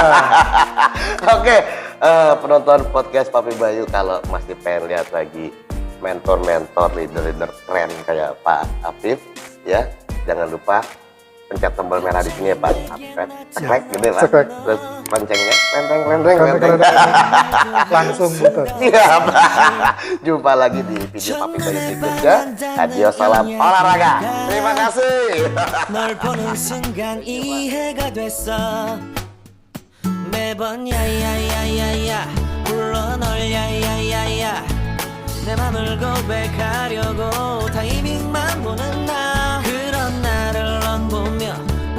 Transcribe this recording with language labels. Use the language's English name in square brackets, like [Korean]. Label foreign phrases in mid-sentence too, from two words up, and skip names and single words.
[Indonesian] Oke, penonton podcast Papi Bayu, kalau masih pengen lihat lagi mentor-mentor, leader-leader keren kayak Pak Afif, ya jangan lupa pencet tombol merah di sini ya Pak. Subscribe, cekrek gede lah. cekrek. Terus loncengnya, renteng. Langsung putar. Siap. Jumpa lagi di video Papi Bayu berikutnya. Adios, salam olahraga. Terima kasih. [Korean] 널 보는 순간 이해가 됐어 매번 야야야야야 불러 널 야야야야 내 맘을 고백하려고 타이밍만 보는 나 그런 나를 넌 보며